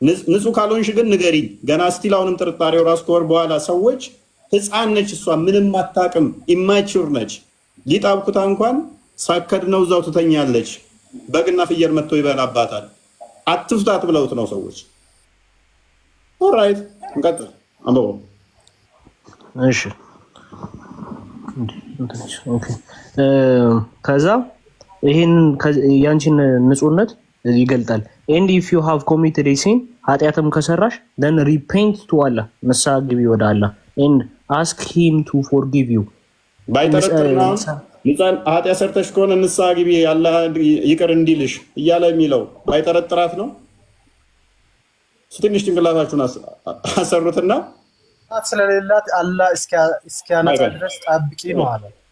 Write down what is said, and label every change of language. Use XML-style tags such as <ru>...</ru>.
<am>ንጹህ ካልሆንሽ ግን ንገሪኝ። ገና ስቲል አሁንም ጥርጣሬው ራሱ ከወር በኋላ ሰዎች ህፃን ነች እሷ ምንም አታውቅም፣ ኢማቹር ነች። ሊጣብኩታ እንኳን ሳከድ ነው እዛው ትተኛለች። በግና ፍየል መጥቶ ይበላባታል። አትፍታት ብለውት ነው ሰዎች። ኦልራይት እንቀጥል። አንበው እሺ ኦኬ። ከዛ ይሄን ያንቺን ንጹህነት ይገልጣል።</am> <en>and if you have committed a sin</en> <am>ኃጢአትም ከሰራሽ</am> <en>then repent to Allah</en> <am>ንስሐ ግቢ ወደ አላህ</am> <en>and ask him to forgive you</en> <am>ባይጠረጥርና ኃጢአት ሰርተሽ ከሆነ ንስሐ ግቢ አላህ ይቅር እንዲልሽ እያለ የሚለው ባይጠረጥራት ነው። ትንሽ ጭንቅላታችሁን አሰሩትና ስለሌላት አላህ እስኪያነጻ ድረስ ጠብቂ ነው አለ።</am>